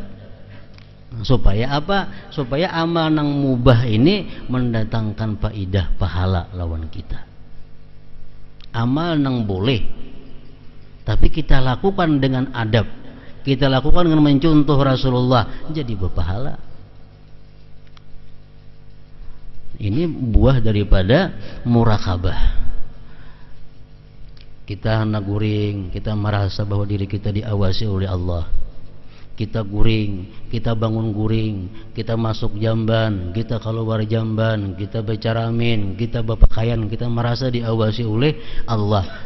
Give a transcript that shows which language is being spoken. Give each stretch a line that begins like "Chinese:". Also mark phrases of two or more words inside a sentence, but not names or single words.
Indonesian: Supaya apa? Supaya amal nang mubah ini mendatangkan faidah pahala lawan kita. Amal nang boleh, tapi kita lakukan dengan adab, kita lakukan dengan mencontoh Rasulullah, jadi berpahala. Ini buah daripada muraqabah. Kita hendak guring, kita merasa bahwa diri kita diawasi oleh Allah. Kita guring, kita bangun guring, kita masuk jamban, kita keluar jamban, kita bercaramin, kita berpakaian, kita merasa diawasi oleh Allah.